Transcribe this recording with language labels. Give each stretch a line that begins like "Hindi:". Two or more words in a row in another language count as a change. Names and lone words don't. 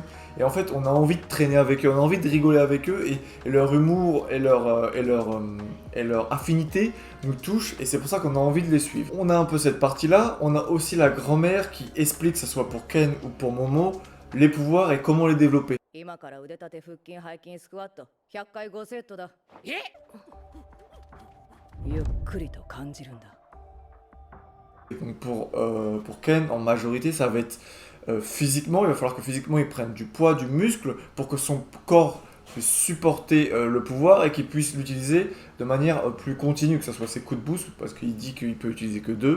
French: Et en fait, on a envie de traîner avec eux, on a envie de rigoler avec eux, et leur humour et leur affinité nous touchent, et c'est pour ça qu'on a envie de les suivre. On a un peu cette partie-là, on a aussi la grand-mère qui explique, que ce soit pour Ken ou pour Momo, les pouvoirs et comment les développer.
Japanese: 今から腕立て腹筋背筋スクワット100回5セットだ。ゆっくりと感じるんだ。
French: Donc pour Ken, en majorité, ça va être physiquement, il va falloir que physiquement il prenne du poids, du muscle, pour que son corps puisse supporter le pouvoir et qu'il puisse l'utiliser de manière plus continue, que ce soit ses coups de boost, parce qu'il dit qu'il peut utiliser que 2.